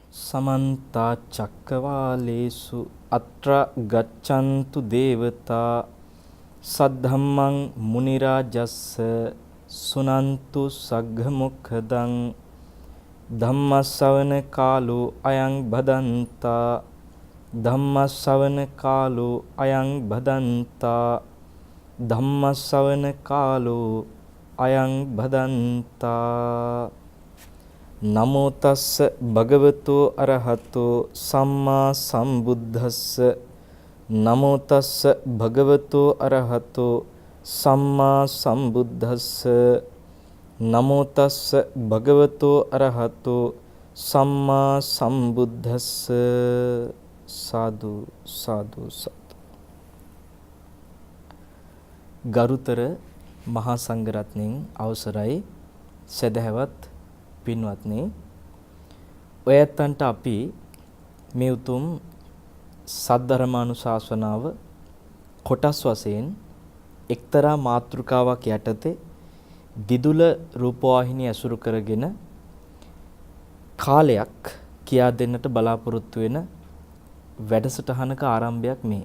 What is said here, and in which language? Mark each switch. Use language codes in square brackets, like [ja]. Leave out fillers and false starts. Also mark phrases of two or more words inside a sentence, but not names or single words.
[pi] समन्ता चक्कवालेषु अत्र गच्छन्तु देवता सद्धम्मं मुनिराजस्स सुनन्तु सग्घमुखदं धम्मश्रवण कालो अयं भदन्ता धम्मश्रवण कालो अयं भदन्ता धम्मश्रवण कालो अयं भदन्ता नमो तस्स भगवतो अरहतो सम्मा सम्बुद्धस्स नमो तस्स भगवतो अरहतो सम्मा सम्बुद्धस्स नमो तस्स भगवतो अरहतो सम्मा सम्बुद्धस्स साधु साधु साधु. [si] ගරුතර මහා සංඝරත්නයන් අවසරයි සදහවත් පින්වත්නි, ඔයයන්ට අපි මේ උතුම් සද්ධර්මානුශාසනාව කොටස් වශයෙන් එක්තරා මාතෘකාවක් යටතේ දිදුල රූපවාහිනිය ඇසුරු කරගෙන කාලයක් කියා දෙන්නට බලාපොරොත්තු වෙන වැඩසටහනක ආරම්භයක් මේ.